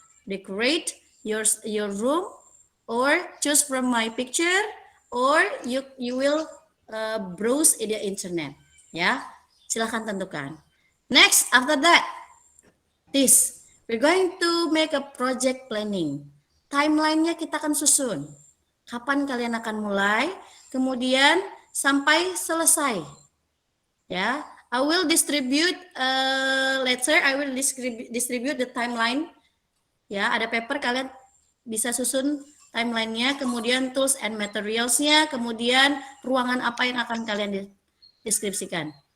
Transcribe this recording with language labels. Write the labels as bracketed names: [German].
[English] Decorate your room or choose from my picture or you will browse in the internet. [Indonesian] Ya. Silahkan tentukan. [English] Next, after that, we're going to make a project planning. [Indonesian] Timeline-nya kita akan susun. Kapan kalian akan mulai, kemudian sampai selesai. [English] Ya, I will distribute later. I will distribute the timeline. [Indonesian] Ya, ada paper kalian bisa susun timeline-nya, kemudian tools and materials-nya, kemudian ruangan apa yang akan kalian deskripsikan.